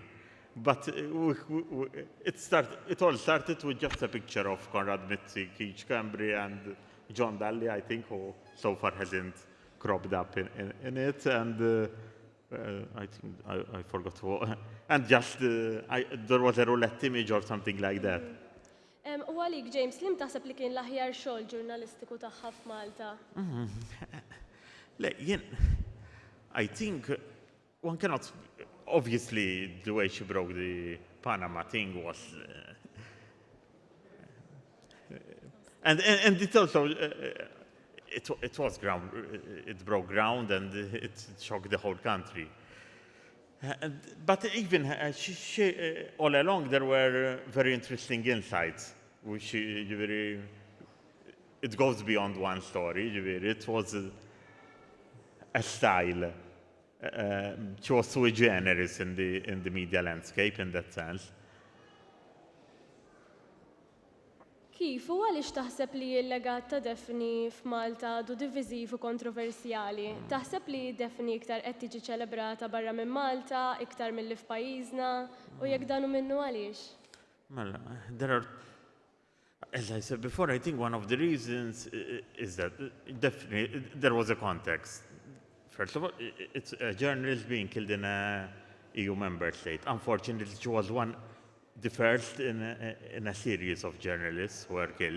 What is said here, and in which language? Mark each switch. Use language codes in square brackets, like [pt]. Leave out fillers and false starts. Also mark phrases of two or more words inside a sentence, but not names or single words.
[en] But it all started with just a picture of Conrad Mitzi, Keith Cambry, and John Daly, I think, who so far hasn't cropped up in it. And I think I forgot what. And just there was a roulette image or something like that. [mt] U għalik, James, lim taħseb li kien l-aħjar xogħol ġurnalistiku tagħha f'Malta? [en] I think one cannot. Obviously, the way she broke the Panama thing was, and it also it was ground. It broke ground and it shocked the whole country. But even she all along there were very interesting insights, which it goes beyond one story. It was a style. She was sui generis in the media landscape in that sense. [mt] Kif u għaliex taħseb li l-legat ta' Daphne f'Malta du diviżiv u kontroversjali? Taħseb li Daphne iktar qed tiġi ċelebrata barra minn Malta, iktar milli f'pajjiżna, u jekk danu minnu għaliex? [en] Well, as I said before, I think one of the reasons is that definitely there was a context. First of all, it's a journalist being killed in a EU member state. Unfortunately, she was the first in a series of journalists who were killed.